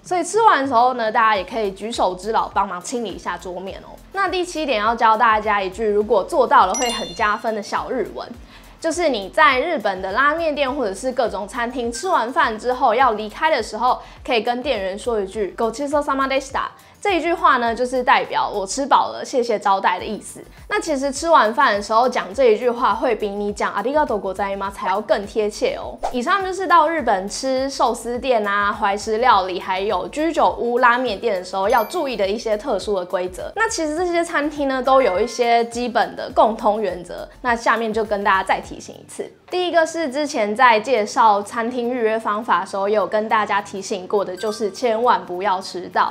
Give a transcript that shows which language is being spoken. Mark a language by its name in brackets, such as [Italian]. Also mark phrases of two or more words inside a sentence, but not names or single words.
[Chinese] 所以吃完的时候呢，大家也可以举手之劳帮忙清理一下桌面哦。那第7点要教大家一句，如果做到了会很加分的小日文。就是你在日本的拉面店或者是各种餐厅吃完饭之后要离开的时候，可以跟店员说一句 [Japanese] ごちそうさまでした。 [Chinese] 这一句话呢，就是代表我吃饱了，谢谢招待的意思。那其实吃完饭的时候讲这一句话，会比你讲 [Japanese] ありがとうございます [Chinese] 还要更贴切哦。以上就是到日本吃寿司店啊、怀石料理还有居酒屋、拉面店的时候要注意的一些特殊的规则。那其实这些餐厅呢，都有一些基本的共通原则。那下面就跟大家再提醒一次。第一个是之前在介绍餐厅预约方法的时候，也有跟大家提醒过的，就是千万不要迟到。